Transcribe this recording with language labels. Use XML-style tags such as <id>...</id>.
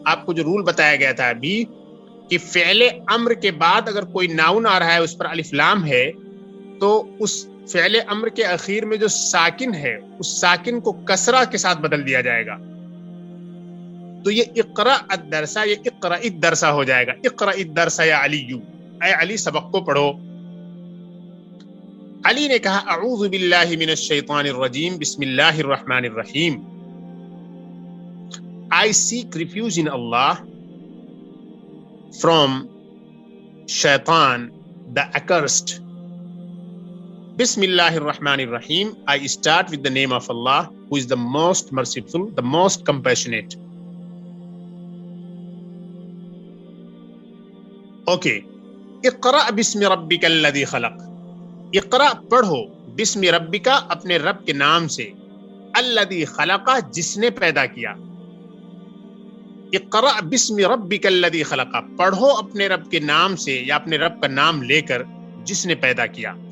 <ur>آپ کو جو رول بتایا گیا تھا ابھی کہ فعل امر کے بعد اگر کوئی ناؤن آ رہا ہے اس پر الف لام ہے تو اس فعل امر کے اخیر میں جو ساکن ہے اس ساکن کو کسرہ کے ساتھ بدل دیا جائے گا. تو یہ اقرأ الدرس، یہ اقرأ الدرس ہو جائے گا.</ur> <ar>اقرأ الدرس یا علی،</ar> <ur>اے علی سبق کو پڑھو. علی نے کہا،</ur> <ar>اعوذ باللہ من الشیطان الرجیم، بسم اللہ الرحمن الرحیم.</ar> <en>I seek refuge in Allah from shaitan the accursed. Bismillah ar-Rahman ar-Rahim, I start with the name of Allah who is the most merciful, the most compassionate. Okay.</en> <ar>اقرأ بسم ربک الذی خلق،</ar> <ur>اقرأ پڑھو، بسم ربک اپنے رب کے نام سے، الذی خلق جس نے پیدا کیا.</ur> <ar>اقرأ بسم ربک الذی خلق،</ar> <ur>پڑھو اپنے رب کے نام سے یا اپنے رب کا نام لے کر جس نے پیدا کیا.</ur>